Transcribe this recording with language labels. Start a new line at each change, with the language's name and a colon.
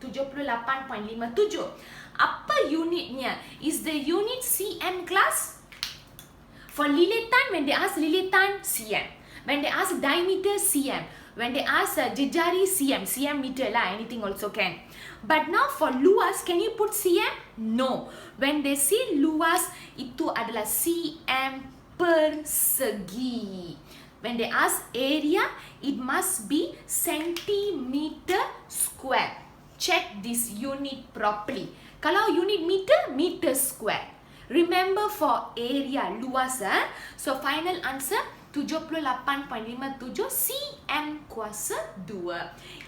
Malay: 78.57. Apa unitnya?
English: Is the unit cm class? For lilatan, when they ask lilatan, cm. When they ask diameter, cm. When they ask jejari, cm. Cm meter lah, anything also can. But now for luas, can you put cm? No. When they say luas,
Malay: itu adalah cm persegi.
English: When they ask area, it must be centimeter square. Check this unit properly.
Malay: Kalau unit meter,
English: meter square. Remember for area, luas. So final answer, 78.57 cm kuasa 2.